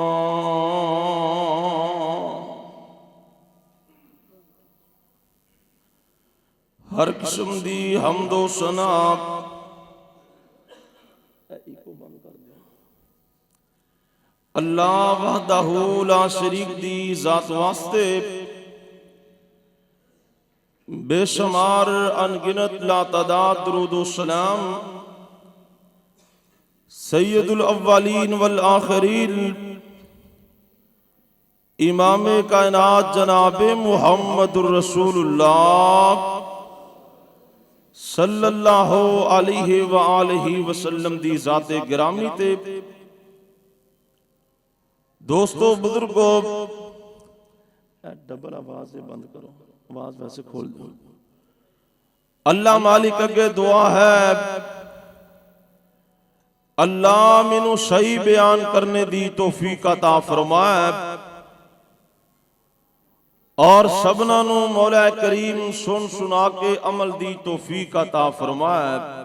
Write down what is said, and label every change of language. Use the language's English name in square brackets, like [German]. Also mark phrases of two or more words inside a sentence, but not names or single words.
[Punjabi] ہر قسم دی حمد و ثنا [Arabic] الله وحده لا شريك [Punjabi] دی ذات واسطے بےشمار ان گنت لاتعداد درود و سلام [Arabic] سيد الأولين والآخرين [Punjabi] امام کائنات جناب [Arabic] محمد رسول الله صلى الله عليه وآله وسلم [Punjabi] دی ذاتے گرامی تے دوستو بزرگو ڈبل [Urdu] آواز سے بند کرو، آواز ویسے کھول دو. [Punjabi] اللہ مالک اگے دعا ہے، اللہ مینوں صحیح بیان کرنے دی توفیق عطا فرمائے اور سبناں نوں مولا کریم سن سنا کے عمل دی توفیق عطا فرمائے.